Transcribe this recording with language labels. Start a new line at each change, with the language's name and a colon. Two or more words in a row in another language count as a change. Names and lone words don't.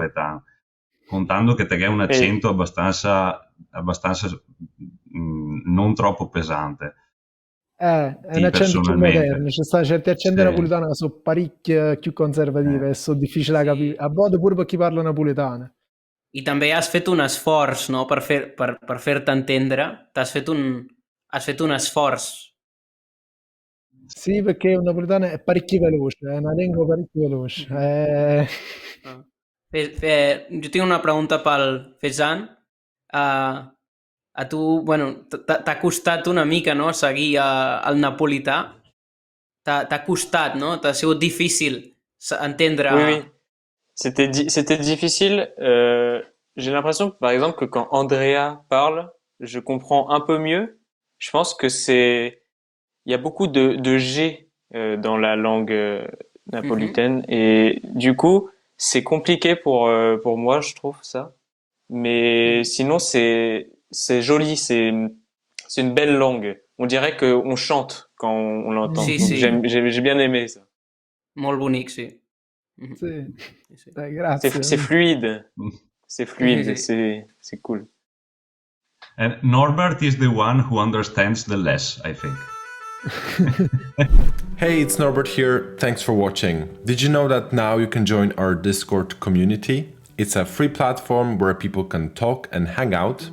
Italian: napoletano, contando che te hai un Et accento abbastanza non troppo pesante, È un accento più moderno, personalmente. ci stanno certi accenti Sì. napoletani che sono parecchio più conservativi e sono difficili da capire, Sí. a volte pure per chi parla napoletano.
Catalan: I també has fet un esforç, no?, per fer-te entendre. Has fet un esforç.
Italian: Sì, perché un napoletano è parecchio veloce, è una lingua parecchio veloce. Ah.
Catalan: Jo tinc una pregunta pel Fejan. A tu, bueno, t'ha costat una mica, no?, seguir el napolità. T'ha costat, no? T'ha sigut difícil entendre...
French: Oui, oui. C'était difficile. J'ai l'impression, par exemple, que quand Andrea parle, je comprends un peu mieux. Je pense que il y a beaucoup de G dans la langue napolitaine et du coup, c'est compliqué pour moi, je trouve ça. Mais sinon, c'est joli, c'est une belle langue. On dirait qu'on chante quand on l'entend.
Catalan: Sí,
French: Donc
Catalan: sí.
French: j'ai bien aimé ça.
Catalan: Molt bonic, sí.
Italian: Sì,
Catalan: Sí, sí.
Italian: dai, grazie.
French: C'est fluide. C'est fluide,
Catalan: Sí.
French: c'est cool.
English: And Norbert is the one who understands the less, I think. Hey, it's Norbert here. Thanks for watching. Did you know that now you can join our Discord community? It's a free platform where people can talk and hang out.